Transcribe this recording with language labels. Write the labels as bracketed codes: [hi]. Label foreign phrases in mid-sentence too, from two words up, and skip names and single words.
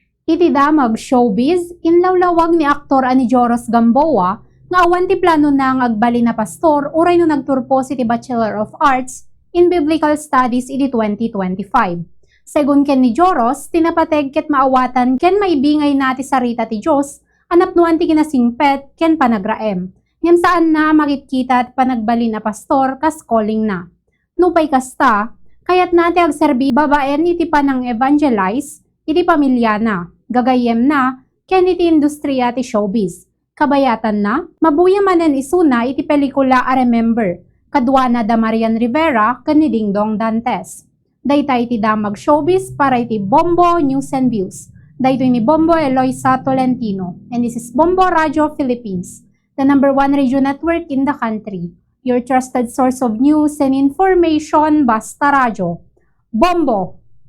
[ilo] Iti damag showbiz, inlawlawag ni aktor ani Joros Gamboa nga awan ti plano na ang agbali na pastor uray no nagturpo si ti [en] Bachelor of Arts in Biblical Studies [ilo] iti 2025. Segun ken ni Joros, tinapateg ket maawatan ken maibingay na ti sarita ti Dios anapnuan ti kinasingpet ken panagraem. Ngem saan na makikita at panagbali na pastor kas calling na. Nupay kasta, kayat nati agserbi babaen iti panang evangelize iti pamilya na, gagayem na, ken iti industriya ti showbiz. Kabayatan na, mabuya manen isuna iti pelikula a Remember, kadwa na da Marian Rivera ken ni Dingdong Dantes. Daytay iti damag showbiz para iti Bombo News and Views. Daytoy ni Bombo Eloisa Tolentino, [en] and this is Bombo Radio Philippines, the #1 radio network in the country. Your trusted source of news and information, [ilo] basta radyo. Bombo!